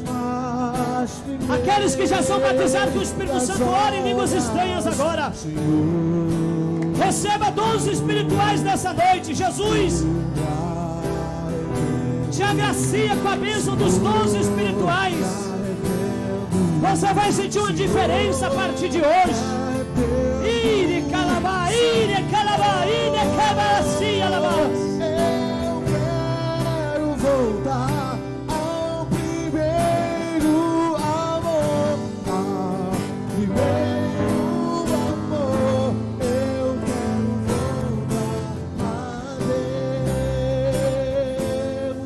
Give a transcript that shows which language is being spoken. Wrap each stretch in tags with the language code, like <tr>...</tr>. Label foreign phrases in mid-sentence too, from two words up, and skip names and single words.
<pt>Aqueles que já são batizados com o Espírito Santo, orem em línguas estranhas agora. Receba dons espirituais nessa noite. Jesus te agracia com a bênção dos dons espirituais. Você vai sentir uma diferença a partir de hoje. Ire calabá, ire calabá, ire cabacia alabás. Eu quero voltar ao primeiro amor, ao primeiro amor. Eu quero voltar a Deus.</pt>